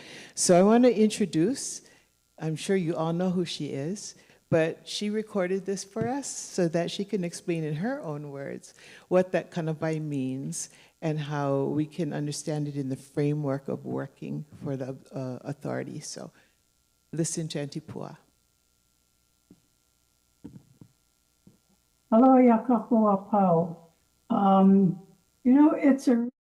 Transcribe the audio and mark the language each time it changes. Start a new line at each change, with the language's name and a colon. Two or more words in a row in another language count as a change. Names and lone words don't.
English: So I want to introduce, I'm sure you all know who she is, but she recorded this for us so that she can explain in her own words what that kanawai means and how we can understand it in the framework of working for the authority. So listen to Antipua.
Hawaiian: Aloha yakakoa pau.
English: It's a